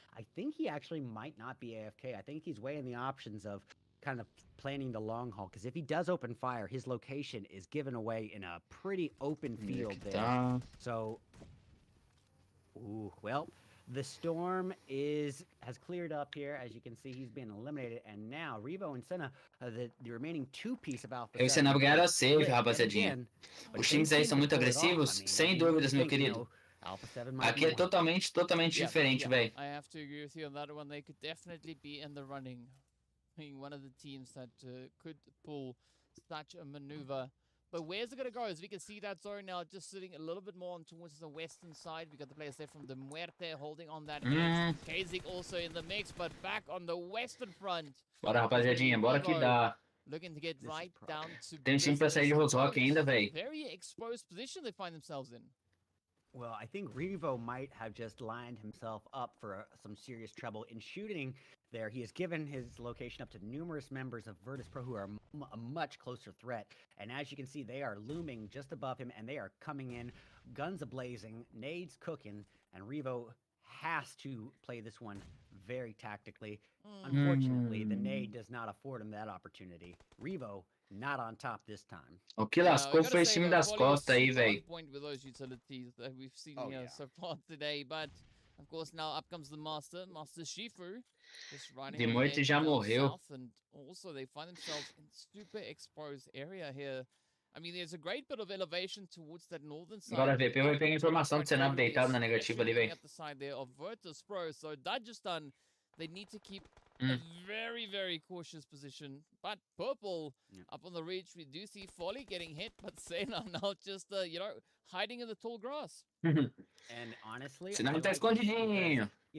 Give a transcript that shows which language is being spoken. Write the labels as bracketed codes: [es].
[en] I think he actually might not be AFK. I think he's weighing the options of kind of planning the long haul, because if he does open fire, his location is given away in a pretty open field there. So, well, the storm has cleared up here. As you can see, he's been eliminated. And now, Revo and Senna, the remaining two-piece of Alpha 7. [pt] Esse Senna ganharam a save, rapaziadinha. Os times aí são muito agressivos, sem dúvidas, meu querido. Aqui é totalmente diferente, velho. [en] I have to agree with you on that one. They could definitely be in the running. Being one of the teams that could pull such a maneuver. But where's it going to go? As we can see that zone now just sitting a little bit more on towards the western side. We got the players there from the MUERTE holding on that edge. Kazik also in the mix, but back on the western front. [pt] Bora, rapaziadinha, bora que dá. [en] Looking to get right down to [pt] Tem time pra sair de Rosrock ainda, velho. [en] Very exposed position they find themselves in. Well, I think Revo might have just lined himself up for some serious trouble in shooting there. He has given his location up to numerous members of Virtus Pro who are a much closer threat. And as you can see, they are looming just above him, and they are coming in, guns a-blazing, nades cooking, and Revo has to play this one very tactically. Unfortunately, the nade does not afford him that opportunity. Revo not on top this time. [pt] O que lascou foi esse time das costas aí, velho. [en] Point with those utilities that we've seen here so far today, but of course now up comes the Master Shifu, just running. [pt] De MUERTE já morreu. [en] And also they find themselves in super exposed area here. I mean, there's a great bit of elevation towards that northern side. [pt] Agora VP vai pegar informação do Senna deitado na negativa ali, velho. [en] At the side there of Virtus Pro, so that just done. They need to keep a very, very cautious position. But Purple up on the reach, we do see Folly getting hit, but Senna now just, hiding in the tall grass. And honestly, [pt] Senna tá escondidinho.